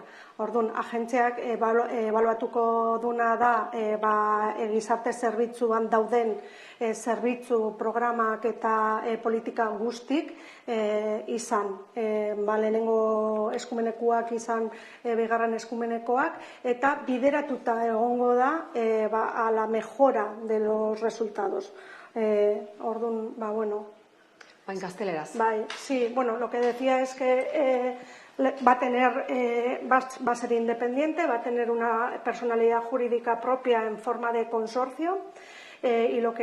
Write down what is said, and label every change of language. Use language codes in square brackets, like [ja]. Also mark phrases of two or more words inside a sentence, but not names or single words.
[eu] Orduan, agentziak ebaluatuko duna da gizarte zerbitzuan dauden zerbitzu programak eta politika guztik izan. Lehenengo eskumenekoak izan bigarren eskumenekoak eta bideratuta egongo da [es] a la mejora de los resultados. [eu] Orduan, En gazteleraz. [es] Sí, lo que decía es que va a ser independiente, va a tener una personalidad jurídica propia en forma de consorcio y lo